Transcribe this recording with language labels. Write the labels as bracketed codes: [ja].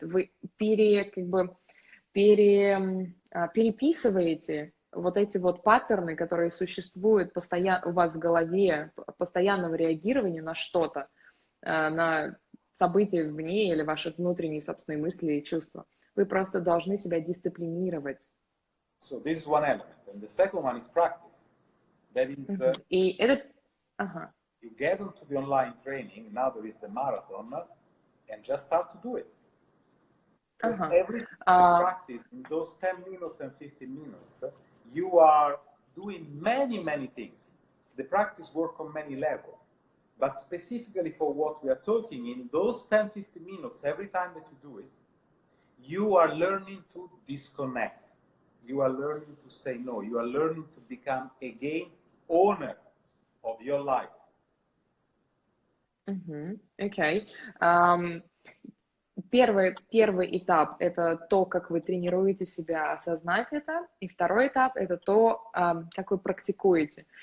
[ru] Вы переписываете вот эти вот паттерны, которые существуют постоянно у вас в голове, постоянного реагирования на что-то, на события извне или ваши внутренние собственные мысли и чувства. Вы просто должны себя дисциплинировать. [en] So this is one element. And the second one is practice. That is [ru] И это... [en] You get into the online training, now there is the marathon, and just start to do it. Every practice in those 10 minutes and 15 minutes, you are doing many, many things. The practice work on many levels. But specifically for what we are talking, in those 10-15 minutes, every time that you do it, you are learning to disconnect. You are learning to say no. You are learning to become, again, owner of your life. [ru] Окей. Первый этап — это то, как вы тренируете себя осознать это, и второй этап — это то, как вы практикуете.